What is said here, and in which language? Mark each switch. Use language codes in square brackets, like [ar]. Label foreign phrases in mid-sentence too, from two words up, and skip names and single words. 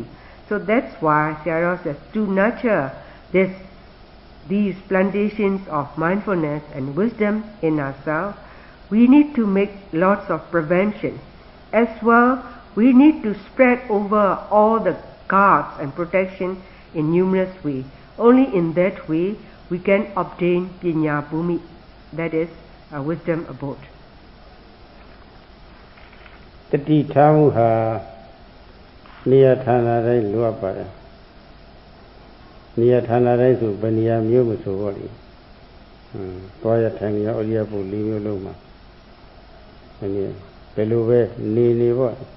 [en] So that's why Sarah says to nurture these plantations of mindfulness and wisdom in ourselves, we need to make lots of prevention. As well, we need to spread over all the guards and protection in numerous ways. Only in that way we can obtain [pi] Pinya Bhumi, [en] that is a wisdom abode. [my] တတိထားမှုဟာနေရာဌာနတိုင်းလိုအပ်ပါတယ်နေရာဌာနတိုင်းဆိုဘယ်နေရာမျိုးမဆိုပေါ့လေသွားရထိုင်ရအရိယပု၄မျိုးလုံးမှာဒီဘယ်လိုပဲနေပေါ့